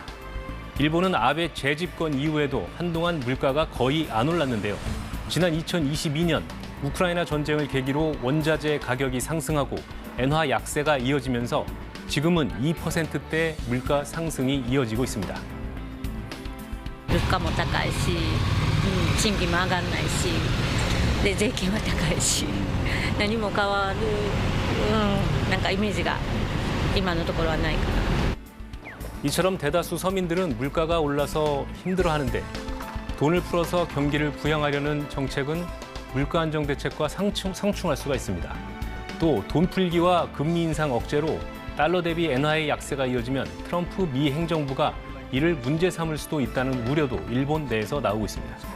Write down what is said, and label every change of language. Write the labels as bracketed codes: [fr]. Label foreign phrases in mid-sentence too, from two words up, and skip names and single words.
[ko] 일본은 아베 재집권 이후에도 한동안 물가가 거의 안 올랐는데요. 지난 2022년 우크라이나 전쟁을 계기로 원자재 가격이 상승하고 엔화 약세가 이어지면서 지금은 2%대 물가 상승이 이어지고 있습니다. [ja] 物価も高いし、賃金も上がらないし、で税金は高いし、何も変わる、なんかイメージが今のところはないかな。 [ko] 이처럼 대다수 서민들은 물가가 올라서 힘들어하는데 돈을 풀어서 경기를 부양하려는 정책은 물가 안정 대책과 상충할 수가 있습니다. 또 돈 풀기와 금리 인상 억제로 달러 대비 엔화의 약세가 이어지면 트럼프 미 행정부가 이를 문제 삼을 수도 있다는 우려도 일본 내에서 나오고 있습니다.